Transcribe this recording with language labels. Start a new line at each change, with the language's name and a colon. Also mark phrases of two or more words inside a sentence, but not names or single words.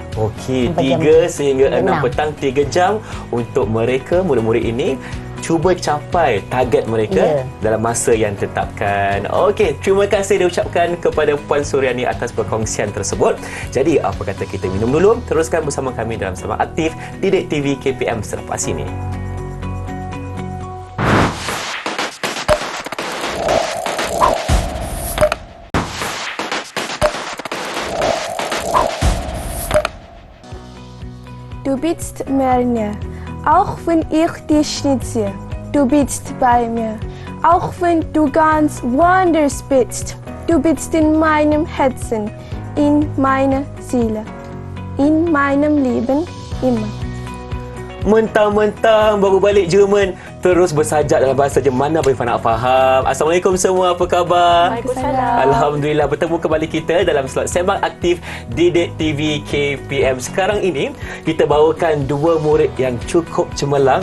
Malay: Okey, 3 sehingga 6 petang, 3 jam untuk mereka murid-murid ini cuba capai target mereka dalam masa yang ditetapkan. Okey, terima kasih diucapkan kepada Puan Suryani atas perkongsian tersebut. Jadi, apa kata kita minum dulu, teruskan bersama kami dalam Sembang Aktif Didik TV KPM selepas ini.
German: Du bist mir, auch wenn ich dich nicht sehe. Du bist bei mir, auch wenn du ganz woanders bist. Du bist in meinem Herzen, in meiner Seele, in meinem Leben immer.
Malay: Mentang-mentang baru balik Jerman, terus bersajak dalam bahasa Jerman, mana boleh nak faham. Assalamualaikum semua, apa khabar? Waalaikumsalam. Alhamdulillah, bertemu kembali kita dalam slot Sembang Aktif Didik TV KPM. Sekarang ini, kita bawakan dua murid yang cukup cemerlang.